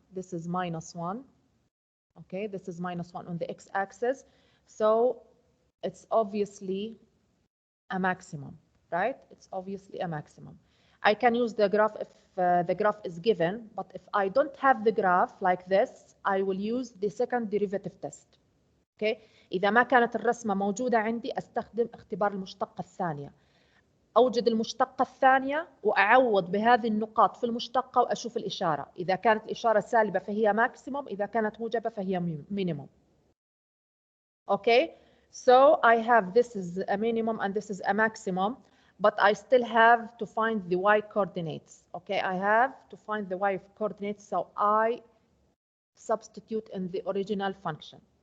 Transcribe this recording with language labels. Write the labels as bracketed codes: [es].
[en] This is minus 1. Okay, this is minus 1 on the x-axis. So it's obviously a maximum, right? It's obviously a maximum. I can use the graph if the graph is given, but if I don't have the graph like this, I will use the second derivative test. [ar] Okay, إذا ما كانت الرسمة موجودة عندي أستخدم اختبار المشتقة الثانية. أوجد المشتقة الثانية وأعوض بهذه النقاط في المشتقة وأشوف الإشارة. إذا كانت الإشارة سالبة فهي ماكسيموم، إذا كانت موجبة فهي مينيموم. [en] Okay, so I have this is a minimum and this is a maximum, but I still have to find the y coordinates. Okay, I have to find the y coordinates, so I substitute in the original function.